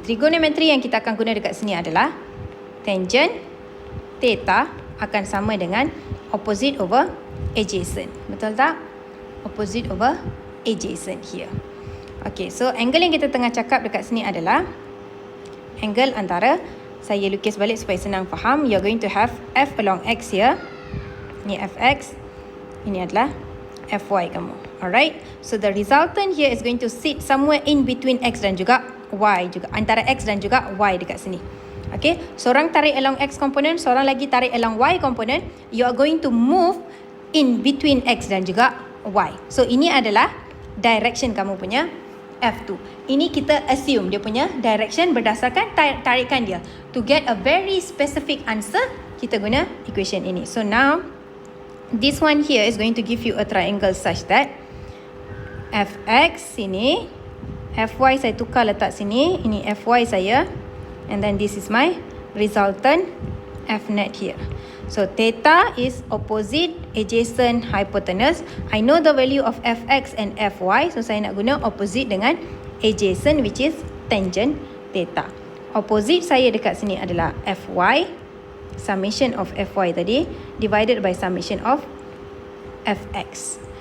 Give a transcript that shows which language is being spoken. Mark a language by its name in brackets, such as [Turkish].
[Malay] Trigonometry yang kita akan guna dekat sini adalah tangent theta akan sama dengan opposite over adjacent. Betul tak? [English] Opposite over adjacent here. [Malay] Okay, so angle yang kita tengah cakap dekat sini adalah angle antara, saya lukis balik supaya senang faham. [English] You're going to have F along X here. [Malay] Ini Fx. Ini adalah Fy kamu. Alright. [English] So the resultant here is going to sit somewhere in between X dan juga Y juga. [Malay] Antara X dan juga Y dekat sini. Okay, seorang tarik along X component, seorang lagi tarik along Y component. [English] You are going to move in between X dan juga Y. [Malay] So ini adalah direction kamu punya F2. Ini kita assume dia punya direction berdasarkan tarikan dia. [English] To get a very specific answer, [Malay] kita guna equation ini. [English] So now this one here is going to give you a triangle such that [Malay] Fx sini, Fy saya tukar letak sini, ini Fy saya. [English] And then this is my resultant F net here. So theta is opposite adjacent hypotenuse. I know the value of Fx and Fy. [Malay] So saya nak guna opposite dengan adjacent, [English] which is tangent theta. [Malay] Opposite saya dekat sini adalah Fy. [English] Summation of Fy tadi divided by summation of Fx.